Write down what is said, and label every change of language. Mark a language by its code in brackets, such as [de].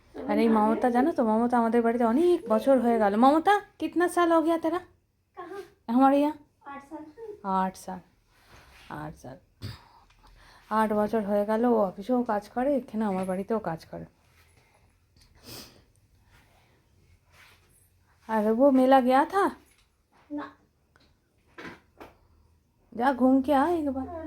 [bn] আর এই মমতা, জানো তো মমতা আমাদের বাড়িতে অনেক বছর হয়ে গেল। [hi] মমতা কিতনা সাল हो गया तेरा हमारे यहाँ? 8 साल। 8 साल [bn] 8 বছর হয়ে গেল। ও অফিসেও কাজ করে, এখানে আমার বাড়িতেও কাজ করে। [hi] আর वो मेला गया था ना? जा घूम के आ एक बार।